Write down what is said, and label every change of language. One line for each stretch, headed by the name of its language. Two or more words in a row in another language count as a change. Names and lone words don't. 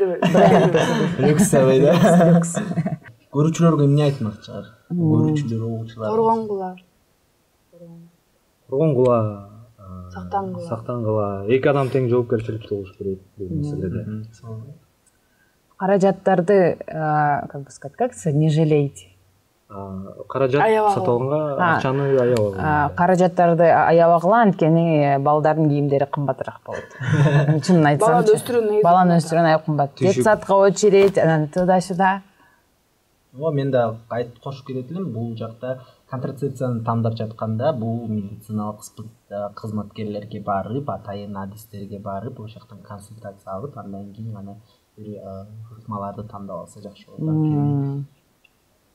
Kyrgyz: Люксовый да. Көрүүчүлөргө эмне айтмакчы? Көрүүчүлөр, окуучулар. Коргонгула. Сактангыла. Эки адам тең жоопкерчиликте болуш керек бул маселеде. Каражаттарды,
Russian: как бы сказать, как не жалейте.
Kyrgyz: Каражат сатып алганга акчаны аябагыла. Каражаттарды аябагыла, анткени балдардын кийимдери кымбатыраак болот. Чынын айтсам, баланы өстүрүүнү аябай кымбат.
Russian: Детсадка очередь, анан туда-сюда.
Kyrgyz: Мен да айтып кошуп кетет элем, бул жакта контрацепцияны тандап жатканда бул медициналык кызматкерлерге барып, атайын адистерге барып, ошол жактан консультация алып, андан кийин гана бир ыкмаларды тандап алса жакшы болот.